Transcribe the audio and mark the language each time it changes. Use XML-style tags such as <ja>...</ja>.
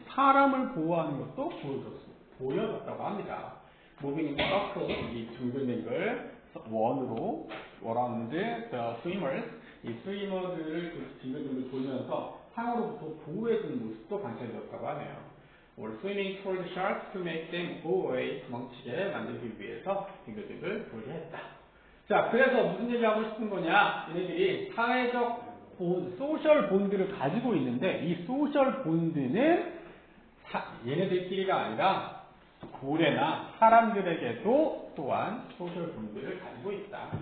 <ko>사람을 보호하는 것도 보여줬다고 합니다.</ko> <en>Moving in circles,</en> <ko>이 둥글뱅글 원으로</ko> <en>around the swimmers,</en> <ko>이 스위머들을 둥글둥글 돌면서 상어로부터 보호해주는 모습도 관찰되었다고 하네요.</ko> <en>or swimming toward sharks to make them go away,</en> <ko>도망치게 만들기 위해서 둥글둥글 돌게 했다. 자, 그래서 무슨 얘기하고 싶은 거냐? 얘네들이 사회적 소셜 본드를 가지고 있는데 이 소셜 본드는 얘네들끼리가 아니라 고래나 사람들에게도 또한 소셜 본드를 가지고 있다.</ko>